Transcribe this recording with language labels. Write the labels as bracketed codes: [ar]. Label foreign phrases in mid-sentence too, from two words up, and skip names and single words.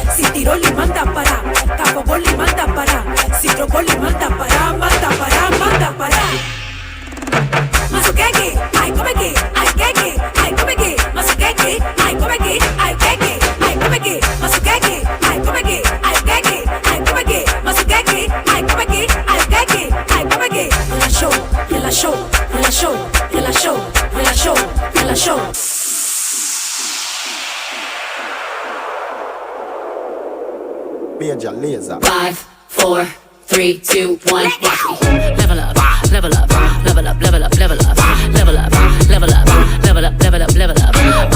[pt] Tiroli manda para, Cabo Boli manda para, Citro Boli manda para, manda para, manda para. [es] Masukeke, ay come aquí, ay keke, ay come aquí, masukeke, ay come aquí, ay keke, ay come aquí, masukeke, ay come aquí, ay keke, ay come aquí, masukeke, ay come aquí, ay keke, ay come aquí. [pt] Relaxou, relaxou, relaxou, relaxou, relaxou, relaxou. [en] Major laser. 5, 4, 3, 2, 1, watch me. Level up, level up, level up, level up, level up, level up, level up, level up, level up, level up.